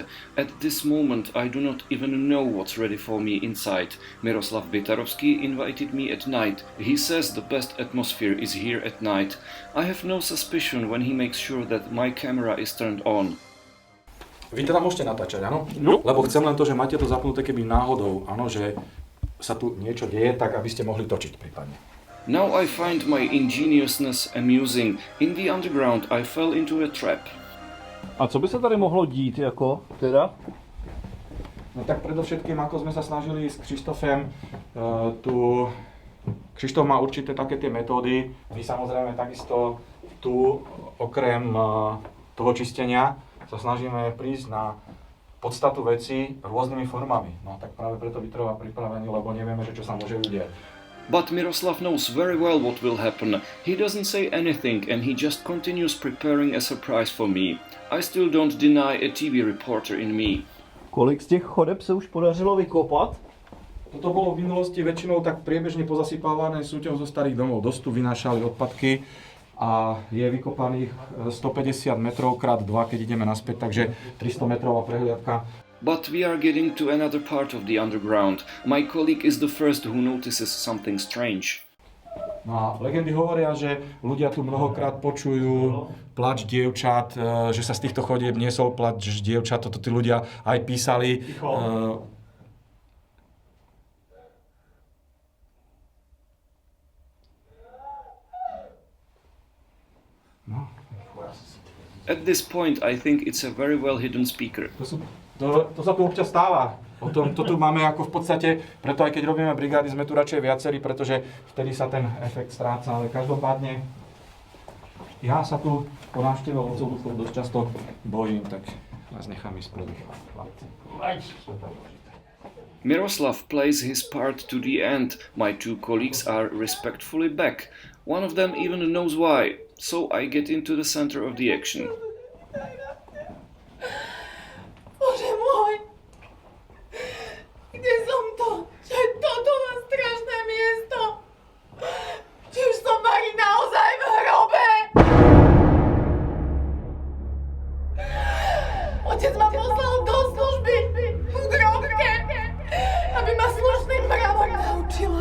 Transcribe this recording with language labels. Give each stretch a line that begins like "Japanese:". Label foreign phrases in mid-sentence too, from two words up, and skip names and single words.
English: At this moment I do not even know what's ready for me inside. Miroslav Bitarovsky invited me at night. He says the best atmosphere is here at night. I have no suspicion when he makes sure that my camera is turned on.
Slovak: Vy teda môžete natáčať, áno? No. Lebo chcem len to, že máte to zapnuté, keby náhodou, áno, že sa tu niečo deje, tak aby ste mohli točiť prípadne.
English: Now I find my ingeniousness amusing. In the underground I fell into a trap.
Czech: A co by se tady mohlo dít, jako teda?
Slovak: No tak predovšetkým, ako sme sa snažili s Krištofem, Krištof má určité také tie metódy. My samozrejme takisto tu, okrem toho čistenia, sa snažíme prísť na podstatu veci rôznymi formami. No tak práve preto vytrvá pripravený, lebo nevieme, že čo sa môže udiať.
English: But Miroslav knows very well what will happen. He doesn't say anything and he just continues preparing a surprise for me. I still don't deny a TV reporter in me.
Czech: Kolik z těch chodeb se už podařilo vykopat?
Slovak: Toto bolo v minulosti väčšinou tak priebežne pozasypávané súťou zo starých domov. Dosť tu vynášali odpadky a je vykopaných 150 metrov krát 2, keď ideme naspäť, takže 300 metrová prehliadka.
English: But we are getting to another part of the underground. My colleague is the first who notices something strange.
Slovak: No a legendy hovoria, že ľudia tu mnohokrát počujú plač dievčat, že sa z týchto chodieb niesol plač dievčat, toto tí ľudia aj písali.
English: At this point I think it's a very well hidden speaker.
Slovak: To sa tu občas stáva. To tu máme ako v podstate, preto aj keď robíme brigády, sme tu radšej viacerí, pretože vtedy sa ten efekt stráca, ale každopádne ja sa tu po návšteve otcov dosť často bojím, tak vás nechám ísť prvý.
English: Miroslav plays his part to the end. My two colleagues are respectfully back. One of them even knows why, so I get into the center of the action.
Slovak: Bože môj! Kde som to? Čo je toto na strašné miesto? Či už som Mari naozaj v hrobe? Otec ma poslal do služby v grobke, aby ma slušným mravom naučila.